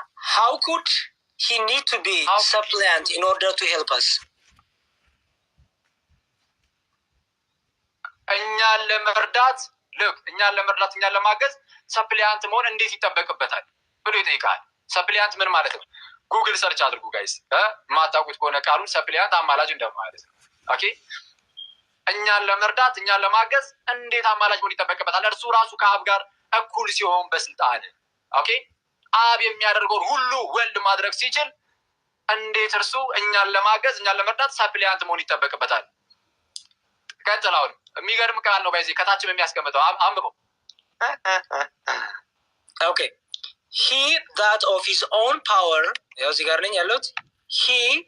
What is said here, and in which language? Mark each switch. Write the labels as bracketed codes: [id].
[en] how could he need to be suppliant in order to help us? [am] እኛን ለመርዳት እኛን ለማገዝ ሰፕሊያንት መሆን እንዴት ይጠበቅበታል ብሎ ይጠይቃል። ሰፕሊያንት ምን ማለት ነው? ጉግል ሰርች አድርጉ ጋይስ። ማታውቁት ከሆነ ቃሉን ሰፕሊያንት አማላጅ እንደማለት ነው። ኦኬ እኛን ለመርዳት እኛን ለማገዝ እንዴት አማላጅ መሆን ይጠበቅበታል? እርሱ ራሱ ከአብ ጋር እኩል ሲሆን በስልጣን ኦኬ አብ የሚያደርገውን ሁሉ ወልድ ማድረግ ሲችል እንዴት እርሱ እኛን ለማገዝ እኛን ለመርዳት ሰፕሊያንት መሆን ይጠበቅበታል? ቀጥላውን የሚገርም ቃል ነው። በዚህ ከታችም የሚያስቀምጠው አንብበው። [en] ኦኬ he that of his own power [am] ያው እዚህ ጋር ነኝ ያለሁት [en] he